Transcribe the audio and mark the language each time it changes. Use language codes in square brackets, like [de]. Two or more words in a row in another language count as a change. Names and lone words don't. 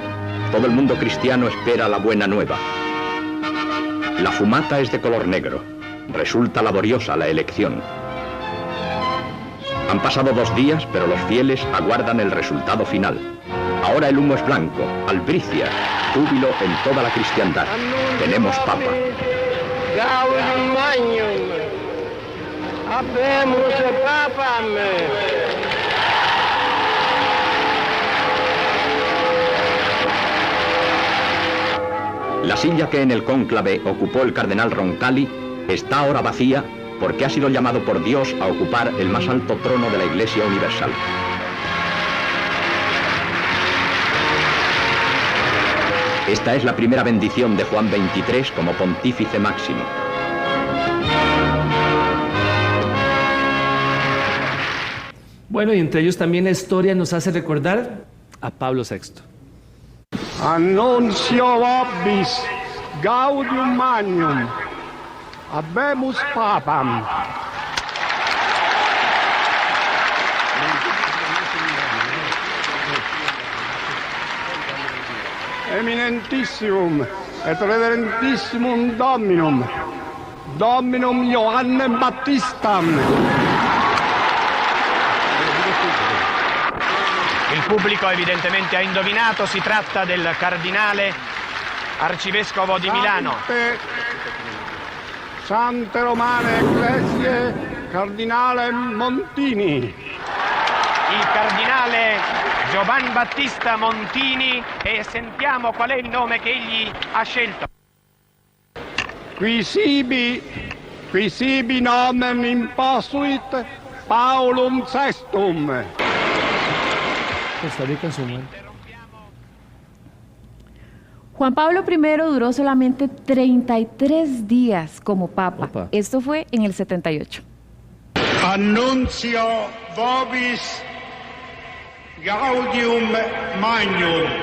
[es] Todo el mundo cristiano espera la buena nueva. La fumata es de color negro. Resulta laboriosa la elección. Han pasado 2 días, pero los fieles aguardan el resultado final. Ahora el humo es blanco, albricia, júbilo en toda la cristiandad. Tenemos papa. [la] Gaudium Magnum. Habemus papam. [es] La silla que en el cónclave ocupó el cardenal Roncalli está ahora vacía porque ha sido llamado por Dios a ocupar el más alto trono de la Iglesia Universal. Esta es la primera bendición de Juan XXIII como pontífice máximo. Bueno, y entre ellos también la historia nos hace recordar a Pablo VI. [la] Annuncio vobis Gaudium Magnum. Habemus papam. Eminentissimum et reverentissimum Dominum, Dominum Johannem Battistam. [it] Il pubblico evidentemente ha indovinato, si tratta del cardinale arcivescovo di Milano. [la] Sante Romane Ecclesiae, Cardinale Montini. [it] Il cardinale Giovan Battista Montini, e sentiamo qual è il nome che egli ha scelto. [la] Qui sibi nomen imposuit Paulum Sextum. [es] Costa Rica en su momento. Juan Pablo I duró solamente 33 días como papa. Opa. Esto fue en el 78. [la] Annuncio vobis Gaudium Magnum.